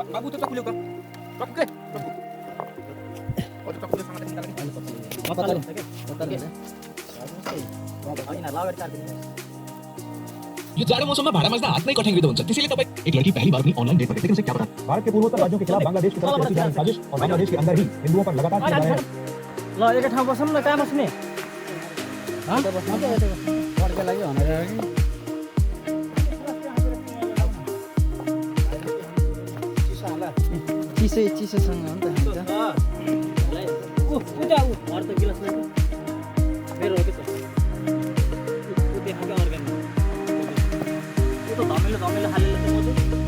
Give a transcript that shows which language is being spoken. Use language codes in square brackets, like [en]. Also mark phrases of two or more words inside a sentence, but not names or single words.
[ne] बाबु त्यो चक्कु ल्याउ त। चक्कु के? चक्कु। अझ चक्कुले सँग पत्ताले होइन ल अगाडि चार्दिनु यो जाडो मौसममा भाडा माझ्दा हात नै कठिन हुन्छ त्यसैले तपाईं [hi] एक लड़की पहली बार अपनी ऑनलाइन डेट पर लेकिन उसे क्या पता भारत के पूर्वोत्तर राज्यों के खिलाफ बांग्लादेश की तरफ से रची जा रही साजिश और बांग्लादेश के अंदर ही हिंदुओं पर लगातार किया जा रहा है [ne] ल एकै ठाउँ बसौँ न कहाँ बस्ने पड्का लाग्यो भनेर चिसोसँग हो नि त अर्को गिलास मेरो हो कि त धमिलो हालेर चाहिँ म चाहिँ